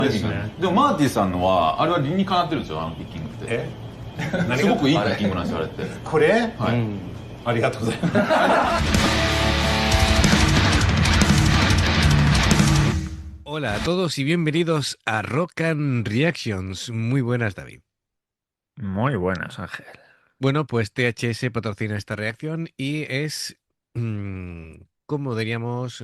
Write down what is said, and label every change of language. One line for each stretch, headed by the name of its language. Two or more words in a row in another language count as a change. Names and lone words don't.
Japanese: ですね。でもマーティさんのはあれは理にかなってるんですよ、あのピッキングって。すごくいいピッキングなんですよ、あれって。これ、はい、ありがとうございます。
Spanish: Hola a todos y bienvenidos a Rock and Reactions. Muy buenas, David. Muy buenas, Ángel. Bueno, pues THS patrocina esta reacción y es, ¿cómo diríamos?